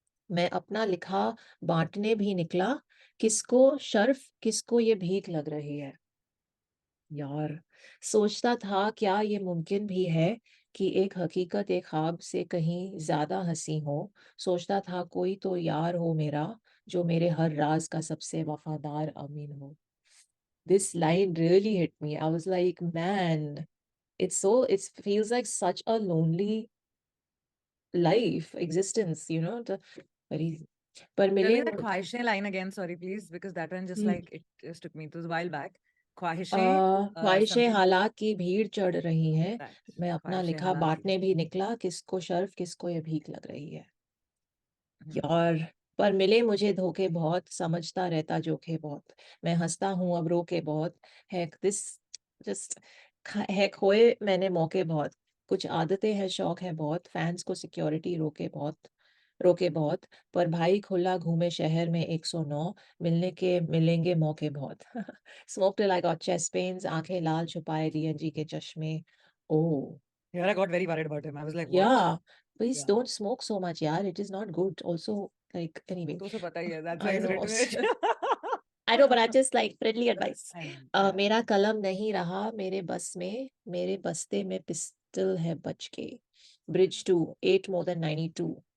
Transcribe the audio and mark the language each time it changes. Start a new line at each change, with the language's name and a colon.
Hindi: मैं अपना लिखा बांटने भी निकला, किसको शर्फ किसको ये भीख लग रही है। यार, सोचता था क्या ये मुमकिन भी है कि एक हकीकत एक ख्वाब से कहीं ज्यादा हंसी हो, सोचता था कोई तो यार हो मेरा जो मेरे हर राज का सबसे वफादार अमीन हो।
English: This line really hit me. I was like, man, it feels like such a lonely life, existence, you know, very, पर Tell
Hindi: मिले
English: me that ख्वाहिशें line again, sorry please, because that one just like it just took me. It was a while back. ख्वाहिशें
Hindi: Khwahishein
English: something
Hindi: हालात की भीड़ चढ़ रही है,
English: that.
Hindi: मैं अपना ख्वाहिशें लिखा हालात की. बांटने भी निकला, किसको शर्फ किसको ये भीख लग रही है। Hmm. यार, पर मिले मुझे धोखे बहुत, समझता रहता जोखे बहुत, मैं हंसता हूँ अब रो के बहुत, है दिस जस्ट, है खोए मैंने मौके बहुत, कुछ आदतें हैं शौक है बहुत, फैंस को सिक्योरिटी रोके बहुत, पर भाई खुला घूमे शहर में 109, मिलने के मिलेंगे मौके बहुत।
English: smoke till I got chest pains,
Hindi: आंखें लाल छुपाए डीएनजी के चश्मे। ओह
English: Yeah, I got very worried about him. I was like, what? yeah, please Yeah. don't smoke so much, yeah. It is not good. Also, like, anyway,
Hindi: तो उसे पता ही है.
English: That's why I he's know. written it. I know, but I just like friendly advice. I know. Yeah.
Hindi: मेरा कलम नहीं रहा मेरे बस में, मेरे बस्ते में पिस्टल है बच के.
English: Bridge 2, 8 more than 92.